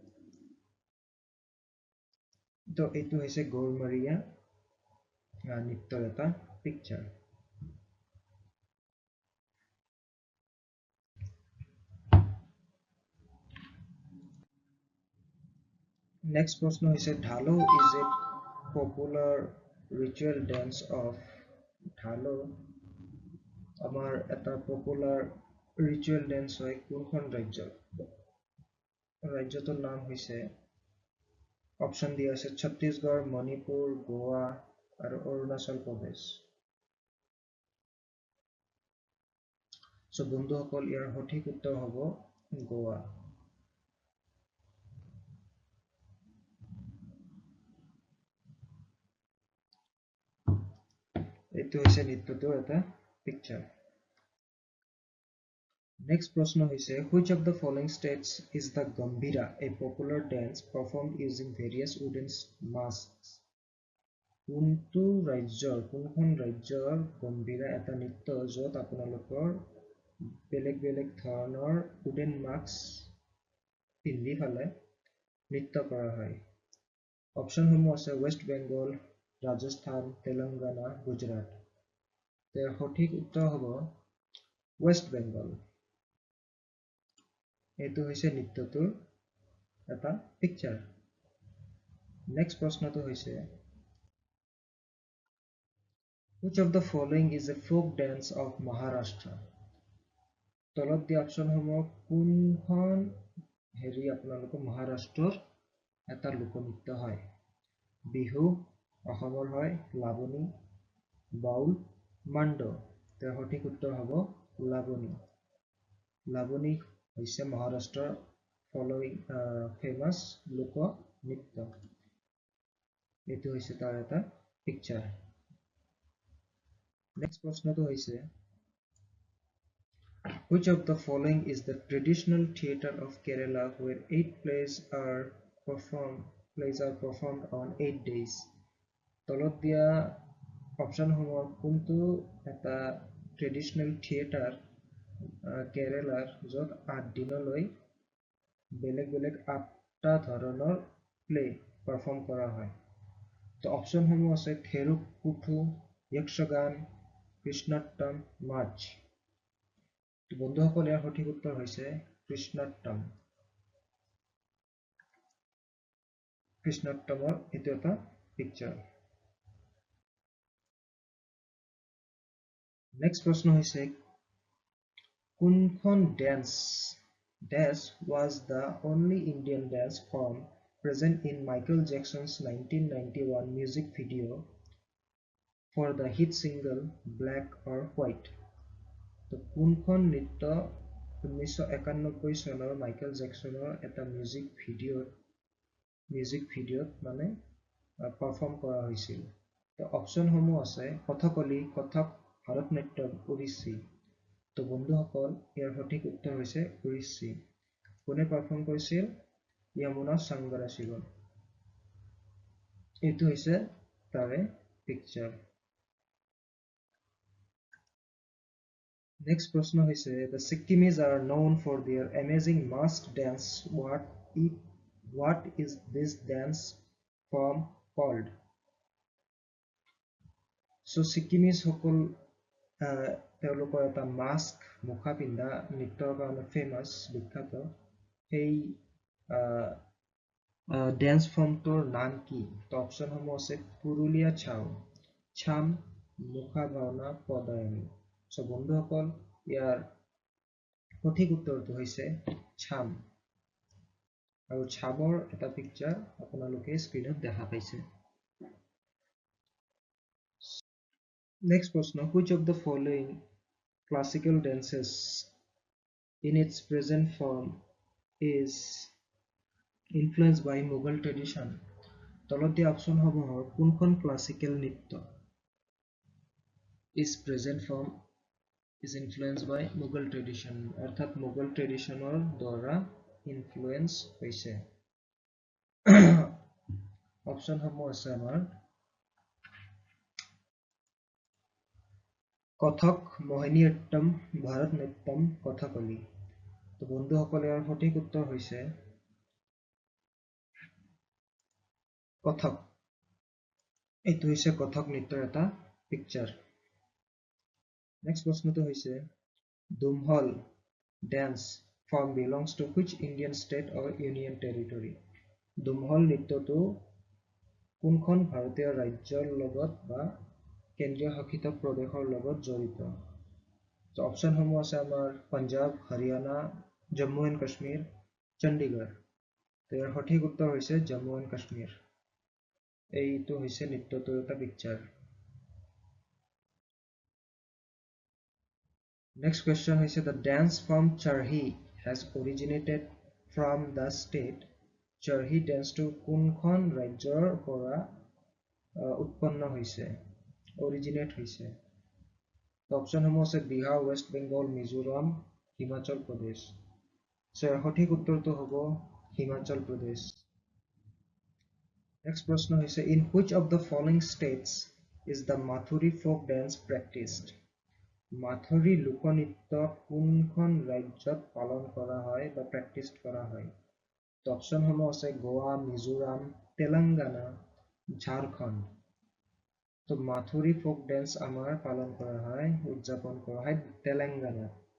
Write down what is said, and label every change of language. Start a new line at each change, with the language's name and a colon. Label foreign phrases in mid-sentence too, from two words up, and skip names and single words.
Assamese: তো এইটো হৈছে গড়মৰীয়া নৃত্যৰ এটা পিকচাৰ। Next প্ৰশ্ন হৈছে ঢালো
English: is a popular ritual dance of
Assamese: ঢালো আমাৰ এটা
English: popular ritual dance
Assamese: হয় কোনখন ৰাজ্যৰ? ৰাজ্যটোৰ নাম হৈছে অপচন দিয়া আছে ছত্তীশগড়, মণিপুৰ, গোৱা আৰু অৰুণাচল প্ৰদেশ। চ' বন্ধুসকল ইয়াৰ সঠিক উত্তৰ হ'ব গোৱা। এইটো হৈছে নৃত্যটোৰ এটা পিকচাৰ।
English: Next
Assamese: প্ৰশ্ন হৈছে
English: which of the following states is the Gambhira, a popular dance performed using various wooden masks?
Assamese: কোনটো ৰাজ্যৰ কোনখন ৰাজ্যৰ গম্ভীৰা এটা নৃত্য য'ত আপোনালোকৰ বেলেগ বেলেগ ধৰণৰ
English: wooden masks
Assamese: পিন্ধি ফালে নৃত্য কৰা হয়? অপচনসমূহ আছে ৱেষ্ট বেংগল, ৰাজস্থান, তেলেংগানা, গুজৰাট। তাৰ সঠিক উত্তৰ হ'ব ৱেষ্ট বেংগল। এইটো হৈছে নৃত্যটোৰ এটা পিকচাৰ।
English: নেক্সট
Assamese: প্ৰশ্নটো হৈছে
English: which of the following is a folk dance of Maharashtra?
Assamese: তলত দিয়া অপচনসমূহ কোনখন আপোনালোকৰ মহাৰাষ্ট্ৰৰ এটা লোকনৃত্য হয়? বিহু অসমৰ হয়, লাবনী, বাউল, মাণ্ডো। তাৰ সঠিক উত্তৰ হ'ব লাবনী। লাবনী হৈছে মহাৰাষ্ট্ৰৰ ফেমাছ লোক নৃত্য। এইটো হৈছে তাৰ এটা পিকচাৰ।
English: নেক্সট
Assamese: প্ৰশ্নটো হৈছে
English: which of the following is the traditional theatre of Kerala where 8 plays are performed on 8 days?
Assamese: তলত দিয়া অপচনসমূহৰ কোনটো এটা
English: traditional theatre
Assamese: কেৰেলাৰ য'ত 8 দিনলৈ বেলেগ বেলেগ 8টা ধৰণৰ
English: play perform
Assamese: কৰা হয়? তো অপচনসমূহ আছে থেৰুকুথু, যক্ষগান, কৃষ্ণাট্টম, মাৰ্চ। তো বন্ধুসকল ইয়াৰ সঠিক উত্তৰ হৈছে কৃষ্ণাট্টম। কৃষ্ণাট্টমৰ এইটো এটা পিকচাৰ।
English: নেক্সট
Assamese: প্ৰশ্ন হৈছে কোনখন
English: dance was the only Indian dance form present in Michael Jackson's 1991 music video for the hit single Black or White?
Assamese: তো কোনখন নৃত্য 1991 চনৰ মাইকেল জেকসনৰ এটা
English: music videoত
Assamese: মানে পাৰফৰ্ম কৰা হৈছিল? তো অপচনসমূহ আছে কথকলি, কথক, ভাৰতনাট্যম, ওড়িশী। তো বন্ধুসকল ইয়াৰ সঠিক উত্তৰ হৈছে ওড়িশী। কোনে পাৰফৰ্ম কৰিছিল? য়মুনা সংগৰাশিগন। এইটো হৈছে তাৰে পিকচাৰ।
English: Next
Assamese: প্ৰশ্ন হৈছে
English: the Sikkimis are known for their amazing masked dance. What is this dance form called?
Assamese: So Sikkimis সকল তেওঁলোকৰ এটা মাস্ক মুখা পিন্ধা নৃত্যৰ কাৰণে ফেমাছ বিখ্যাত। সেই
English: dance formটোৰ
Assamese: নাম কি? তো অপচনসমূহ আছে পুৰুলিয়া ছাউ, ছাম, মুখা ভাওনা, পদায়নী। চ' বন্ধুসকল ইয়াৰ সঠিক উত্তৰটো হৈছে ছাম। আৰু ছামৰ এটা পিকচাৰ আপোনালোকে স্ক্ৰীনত দেখা পাইছে।
English: Next প্রশ্ন, which of the following classical dances in its present form is influenced by Mughal tradition?
Assamese: তলত দিয়া অপশ্যনসমূহৰ কোনখন ক্লাছিকেল নৃত্য
English: is present form is influenced by Mughal tradition,
Assamese: অর্থাৎ Mughal traditionৰ দ্বাৰা influence হৈছে। অপশ্যনসমূহ আছে আমাৰ কথক, মোহিনী অট্টম, ভাৰতনাট্যম, কথাকলি। তো বন্ধুসকলে ইয়াৰ সঠিক উত্তৰ হৈছে কথক। এইটো হৈছে কথক নৃত্যৰ এটা পিকচাৰ।
English: নেক্সট
Assamese: প্ৰশ্নটো হৈছে
English: দুমহল dance form belongs to which Indian state or union territory?
Assamese: দুমহল নৃত্যটো কোনখন ভাৰতীয় ৰাজ্যৰ লগত বা কেন্দ্ৰীয় শাসিত প্ৰদেশৰ লগত জড়িত? তো অপশ্যনসমূহ আছে আমাৰ পাঞ্জাব, হাৰিয়ানা, জম্মু এণ্ড কাশ্মীৰ, চণ্ডীগড়। তো ইয়াৰ সঠিক উত্তৰ হৈছে জম্মু এণ্ড কাশ্মীৰ। এইটো হৈছে নৃত্যটোৰ এটা পিকচাৰ।
English: Next question হৈছে the dance form Charhi has originated from the state.
Assamese: Charhi dance to কোনখন ৰাজ্যৰ পৰা উৎপন্ন হৈছে, originate হৈছে? অপশ্যনসমূহ আছে বিহাৰ, ৱেষ্ট বেংগল, মিজোৰাম, হিমাচল প্ৰদেশ। সঠিক উত্তৰটো হ'ব হিমাচল প্ৰদেশ।
English: Next
Assamese: প্ৰশ্ন হৈছে
English: in which of the following states is the Mathuri folk dance practiced?
Assamese: মাথুৰী লোকনৃত্য কোনখন ৰাজ্যত পালন কৰা হয় বা প্ৰেক্টিচ কৰা হয়? অপশ্যনসমূহ আছে গোৱা, মিজোৰাম, তেলেংগানা, ঝাৰখণ্ড। তো মাথুৰী
English: folk dance
Assamese: আমাৰ পালন কৰা হয়, উদযাপন কৰা হয় তেলেংগানাত।